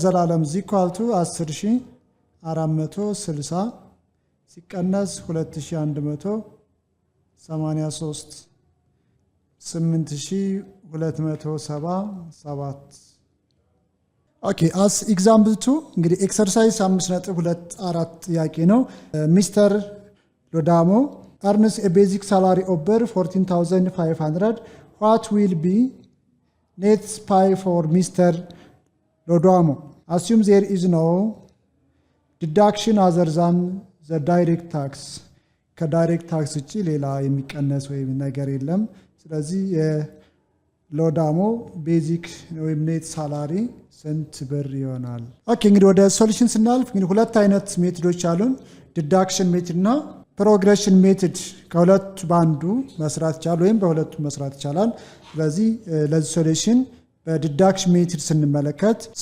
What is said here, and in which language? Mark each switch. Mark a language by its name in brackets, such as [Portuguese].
[English] Zalalam is equal to 10,460 [Amharic] ሲቀነስ [English] 2183 8,277 ኦኬ አስ ኤግዛምፕል 2 እንግዲህ ኤክሰርሳይዝ 5.24 [Amharic] ጥያቄ ነው። [English] ሚስተር ሎዳሞ earns a basic salary of 14,500. What will be net pay for Mr. Lodamo? Assume there is no deduction other than the direct tax. [Amharic] ከዳይሬክት ታክስ ውጪ ሌላ የሚቀነስ ወይም ነገር የለም። ስለዚህ የሎዳሞ ቤዚክ ወይም ኔት ሳላሪ ስንት ብር ይሆናል? ኦኬ እንግዲህ ወደ ሶሉሽን ስናልፍ እንግዲህ ሁለት አይነት ሜቶዶች አሉን፣ ዲዳክሽን ሜትድ እና ፕሮግሬሽን ሜትድ። ከሁለቱ በአንዱ መስራት ይቻላል ወይም በሁለቱ መስራት ይቻላል። ስለዚህ ለዚህ ሶሉሽን በዲዳክሽን ሜትድ ስንመለከት